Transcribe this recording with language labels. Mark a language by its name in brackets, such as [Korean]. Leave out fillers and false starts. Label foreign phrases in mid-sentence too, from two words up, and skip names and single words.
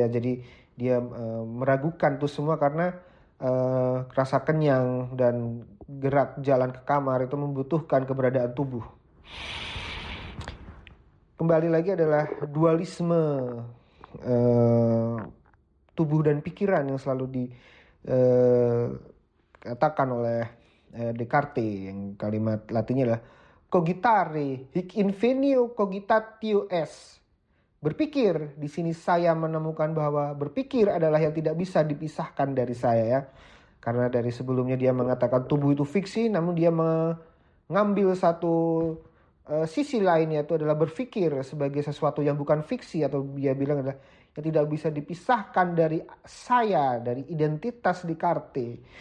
[Indonesian] Jadi dia meragukan tuh semua karena rasa kenyang dan gerak jalan ke kamar itu membutuhkan keberadaan tubuh. Kembali lagi adalah dualisme tubuh dan pikiran yang selalu dikatakan oleh Descartes, yang kalimat Latinnya adalah [Latin] cogitare hic invenio cogitatio est. [Indonesian] Berpikir, di sini saya menemukan bahwa berpikir adalah yang tidak bisa dipisahkan dari saya ya. Karena dari sebelumnya dia mengatakan tubuh itu fiksi, namun dia mengambil satu sisi lain, yaitu adalah berpikir sebagai sesuatu yang bukan fiksi, atau dia bilang adalah yang tidak bisa dipisahkan dari saya, dari identitas Descartes.